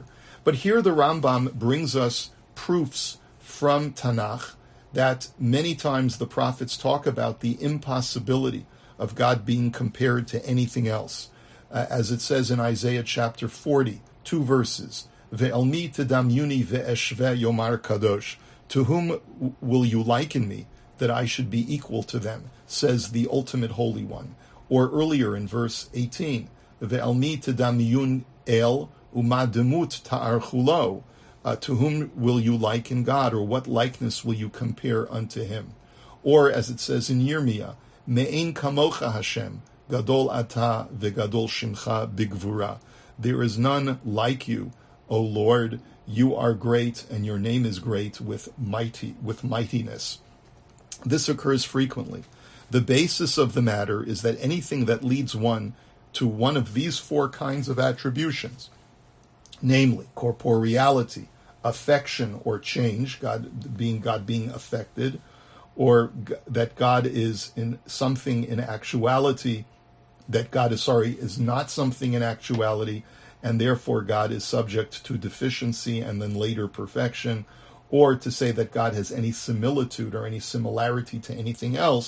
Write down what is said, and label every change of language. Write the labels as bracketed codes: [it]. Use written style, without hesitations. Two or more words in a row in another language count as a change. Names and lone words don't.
[en] But here the Rambam brings us proofs from Tanakh that many times the prophets talk about the impossibility of God being compared to anything else. As it says in Isaiah chapter 40, 2 verses, [he] ואל מי תדמיוני ואשוה יאמר קדוש. [en] To whom will you liken me, that I should be equal to them, says the ultimate Holy One. Or earlier in verse 18, [he] ואל מי תדמיון אל ומה דמות תערכו לו. [en] To whom will you liken God, or what likeness will you compare unto him? Or as it says in Yirmiyah, [he] מאין כמוך השם גדול אתה וגדול שמך בגבורה. [en] There is none like you, O Lord. You are great, and your name is great with mightiness. This occurs frequently. The basis of the matter is that anything that leads one to one of these four kinds of attributions, namely corporeality, affection or change, God being affected, or that God is in something in actuality, that God is not something in actuality, and therefore God is subject to deficiency and then later perfection, or to say that God has any similitude or any similarity to anything else.